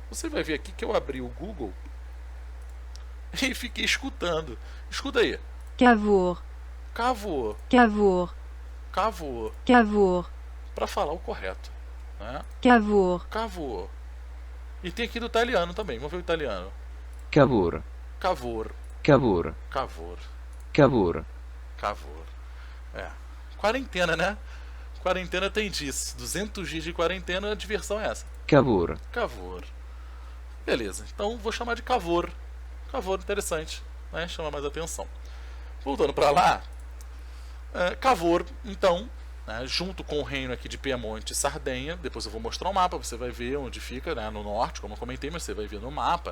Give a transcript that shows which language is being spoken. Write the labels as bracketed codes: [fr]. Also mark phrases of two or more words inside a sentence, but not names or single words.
[pt] Você vai ver aqui que eu abri o Google e fiquei escutando. Escuta aí. Cavour. Cavour. Cavour. Cavour. Cavour. Para falar o correto. Né? Cavour. Cavour. E tem aqui do italiano também. Vamos ver o italiano. Cavour. Cavour. Cavour. Cavour. Cavour. Cavour. Quarentena, né? Quarentena tem disso. 200 dias de quarentena, a diversão é essa. Cavour. Cavour. Beleza. Então vou chamar de Cavour. Cavour, interessante. Né? Chama mais atenção. Voltando para lá, Cavour, então, né, junto com o reino aqui de Piemonte e Sardenha, depois eu vou mostrar o mapa, você vai ver onde fica, né, no norte, como eu comentei, mas você vai ver no mapa.